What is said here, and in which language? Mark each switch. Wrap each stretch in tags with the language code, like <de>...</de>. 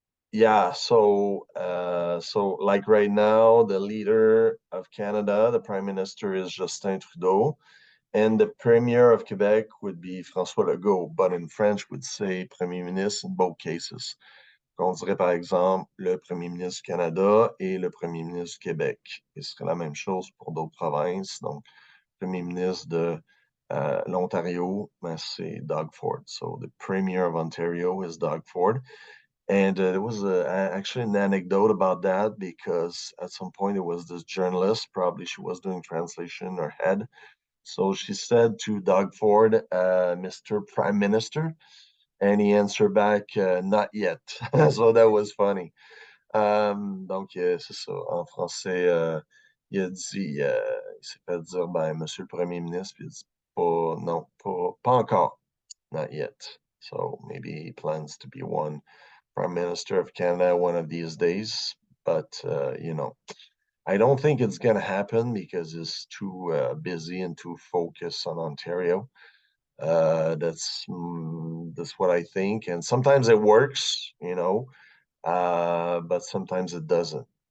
<en>Yeah, so like right now, the leader of Canada, the Prime Minister, is Justin Trudeau, and the Premier of Quebec would be François Legault, but in French would say</en> <fr>Premier Ministre</fr> <en>in both cases.</en> <fr>On dirait par exemple le Premier ministre du Canada et le Premier ministre du Québec. Et ce serait la même chose pour d'autres provinces. Donc, Premier ministre de l'Ontario, ben, c'est Doug Ford.</fr> <en>So the Premier of Ontario is Doug Ford. And there was actually an anecdote about that, because at some point there was this journalist, probably she was doing translation in her head. So she said to Doug Ford, Mr. Prime Minister, and he answered back, not yet. So that was funny.</en> <fr>Donc, c'est ça. En français, il a dit, il s'est fait dire, ben, Monsieur le Premier ministre, puis il a dit, pas, non, pas encore,</fr> <en>not yet. So maybe he plans to be one Prime Minister of Canada one of these days. But, you know, I don't think it's going to happen because he's too busy and too focused on Ontario. That's what I think. And sometimes it works, you know, but sometimes it doesn't.</en>